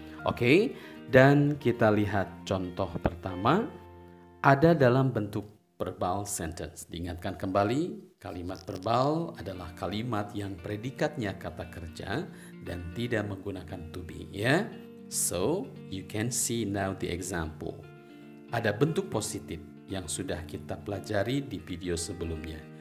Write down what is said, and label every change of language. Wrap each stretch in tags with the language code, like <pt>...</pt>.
<id>Oke, dan kita lihat contoh pertama ada dalam bentuk verbal sentence. Diingatkan kembali, kalimat verbal adalah kalimat yang predikatnya kata kerja dan tidak menggunakan to be ya.</id> <en>So, you can see now the example.</en> <id>Ada bentuk positif yang sudah kita pelajari di video sebelumnya.</id>